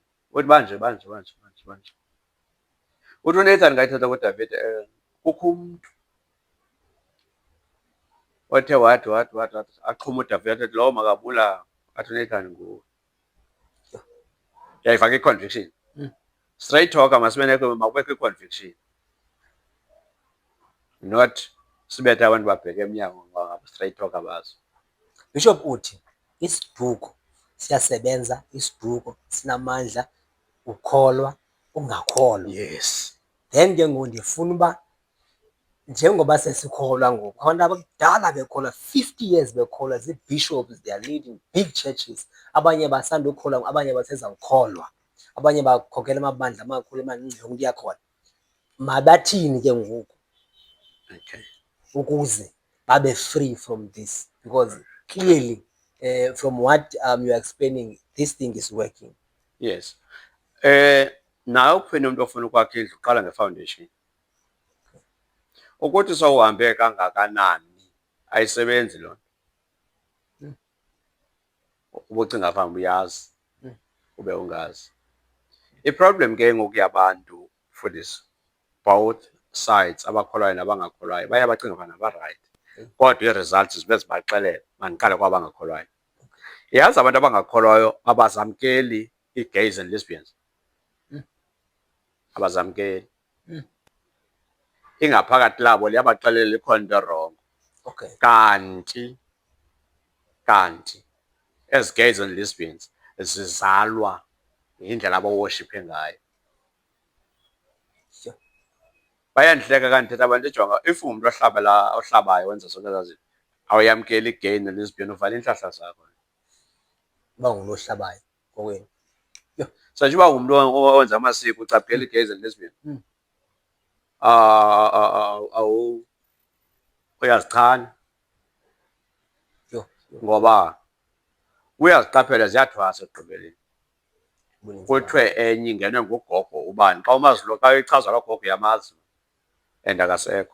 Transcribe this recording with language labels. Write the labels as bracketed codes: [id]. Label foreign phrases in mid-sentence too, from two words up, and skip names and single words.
[xh] Uthi banje. Uthi uNathan ngayithetha kuDavide, kukho umntu othe wathi axhuma uDavide athi lowo makabulawe. Athi uNathan nguwe. Uyayifaka i-conviction. [en] Straight talker [xh] makubekho i-conviction, not sibethe abantu babheke emnyango ngoba [en] straight talker [xh] bazo. Bishop uthi isiduko siyasebenza, isiduko sinamandla, ukholwa ungakholwa. Yes. Then ke ngoku ndifuna uba njengoba sesikholwa ngoku, abantu abakudala bekholwa 50 years bekholwa zii-bishops, [en] they are leading big churches. [xh] Abanye basandukholwa, abanye basezawukholwa, abanye bakhokhela amabandla amakhulu amancinci, umntu uyakhona. Mabathini ke ngoku ukuze babe [en] free from this, because clearly from what you are explaining, this thing is working. [xh] Yes. Nawe ukuphinde umuntu ofuna ukwakha indlu uqala nge-foundation. Ukuthi sowuhambe kangakanani ayisebenzi loo nto. Ubucinga fanuba uyazi ube ungazi. I-problem ke ngoku yabantu [en] for this, both sides, [xh] abakholwayo nabangakholwayo, baye bacinga fana ba-right. Kodwa ii-results zibe zibaxelela mandiqale kwabangakholwayo. Yazi abantu abangakholwayo abazamkeli [en] ii-gays and lesbians. [xh] Abazamkeli. Ingaphakathi labo liyabaxelela ikhona into erongo. Okay. Kanti [en] as gays and lesbians [xh] zizalwa yindlela abaworshiphe ngayo. bayandihleka kanti thetha abantu ejonga if umuntu ohlabayo wenza zonke ezaa zinto awuyamkeli i-gay ne-lesbian uvala iintlahla zakho. Uba ngumntu ohlabayo kokwenu. Yho. Satsho uba ngumntu owenza amasiko ucaphukela [en] i-gays and lesbian. [xh] Uyazichana. Yho. Ngoba uyaziqaphela ziyathwasa ekugqibeleni. Buninzi Kuthiwe enye ingenwe ngugogo ubani. Xa umazi lo, xa ichaza loo gogo uyamazi and akasekho.